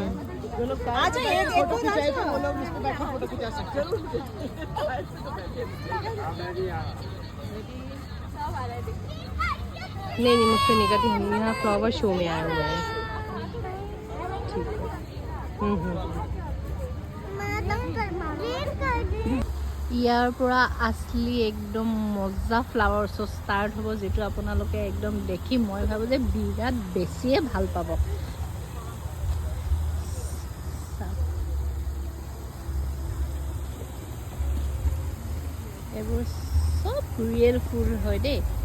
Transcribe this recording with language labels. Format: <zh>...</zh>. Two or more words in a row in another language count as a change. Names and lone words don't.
<hi>जो लोग अच्छा एक फोटो खिंचाए तो वो लोग इस पे बैठ के फोटो खिंचा सकते हैं। नहीं मुझसे नहीं करती, हम यहाँ</hi> <en>flower show</en> <hi>में आए हुए हैं। ठीक है।</hi> <as>ইয়াৰ পৰা আসলি একদম মজা</as> <en>flower show'</en> <as>ষ্টাৰ্ট হ'ব, যিটো আপোনালোকে একদম দেখি মই ভাবোঁ যে বিৰাট বেছিয়ে ভাল পাব। এইবোৰ চব ৰিয়েল ফুল হয় দেই।</as>